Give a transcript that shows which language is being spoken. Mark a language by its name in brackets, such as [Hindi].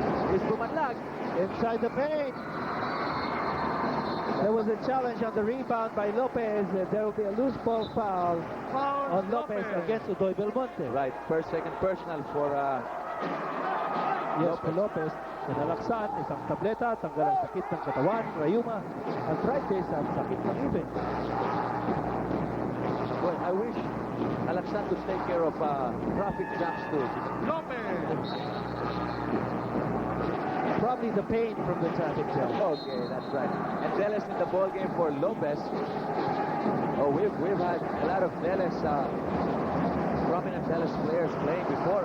[English] He's bumanlag inside the paint. There was a challenge on the rebound by Lopez. There will be a loose ball foul on Lopez against Udoy Belmonte. Right, second personal for yes, for Lopez. [Filipino] Alaksan, isang tableta, tanggal ang sakit ng katawan, rayuma, arthritis, at sakit ng ibig. [English] Well, I wish Alaksan could take care of traffic jams too. Lopez. Probably the pain from the traffic jam. Okay, that's right. And Deles in the ball game for Lopez. Oh, we've had a lot of Deles, prominent Deles players playing before.